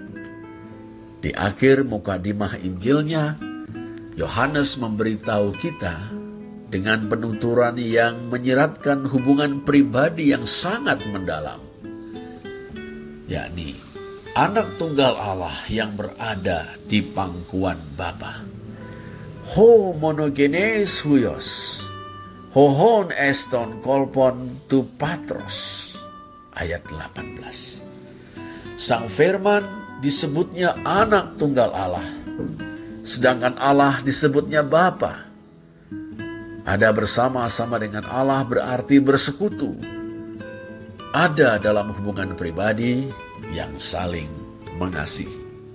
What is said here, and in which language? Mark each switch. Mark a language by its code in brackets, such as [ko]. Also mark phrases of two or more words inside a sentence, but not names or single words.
[id] Di akhir mukadimah Injilnya, Yohanes memberitahu kita dengan penuturan yang menyiratkan hubungan pribadi yang sangat mendalam, yakni Anak Tunggal Allah yang berada di pangkuan Bapa. [el] ὁ μονογενὴς υἱὸς ὁ ὢν εἰς τὸν κόλπον τοῦ πατρός. [id] Ayat 18. Sang Firman disebutnya Anak Tunggal Allah, sedangkan Allah disebutnya Bapa. Ada bersama-sama dengan Allah berarti bersekutu. Ada dalam hubungan pribadi yang saling mengasihi.